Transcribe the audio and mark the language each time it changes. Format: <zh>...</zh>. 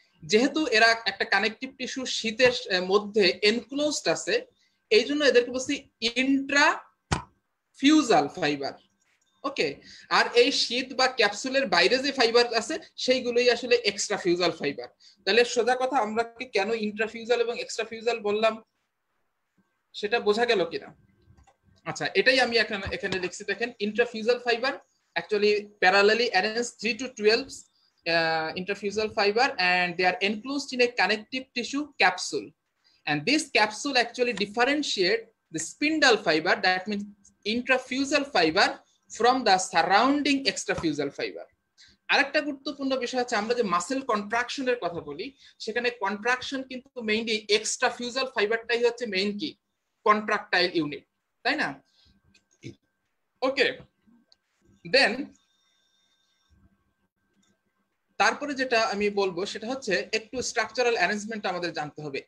<bn>যেহেতু এরা একটা কানেকটিভ টিস্যু শীতের মধ্যে এনক্লোজড আছে, এই জন্য এদেরকে বলছি ইন্ট্রাফিউজাল ফাইবার। ওকে, আর এই শীত বা ক্যাপসুলের বাইরে যে ফাইবার আছে সেইগুলোই আসলে এক্সট্রাফিউজাল ফাইবার। তাহলে সোজা কথা, আমরা কি কেন ইন্ট্রাফিউজাল এবং এক্সট্রাফিউজাল বললাম সেটা বোঝা গেল কিনা? আচ্ছা, এটাই আমি এখানে লিখছি, দেখেন ইন্ট্রাফিউজাল fibre</bn> <en>actually parallelly arranged 3 to 12 interfusal fiber, and they are enclosed in a connective tissue capsule, and this capsule actually differentiate the spindle fiber, that means intrafusal fiber, from the surrounding extrafusal fiber।</en> <bn>আরেকটা গুরুত্বপূর্ণ বিষয় হচ্ছে, আমরা যে muscle কন্ট্রাকশনের কথা বলি, সেখানে contraction কিন্তু মেইনলি এক্সট্রাফিউজাল ফাইবারটাই হচ্ছে মেইন কি কন্ট্রাকটাইল ইউনিট, তাই না? ওকে, দেন তারপরে যেটা আমি বলবো সেটা হচ্ছে একটু স্ট্রাকচারাল অ্যারেঞ্জমেন্ট আমাদের জানতে হবে।</bn>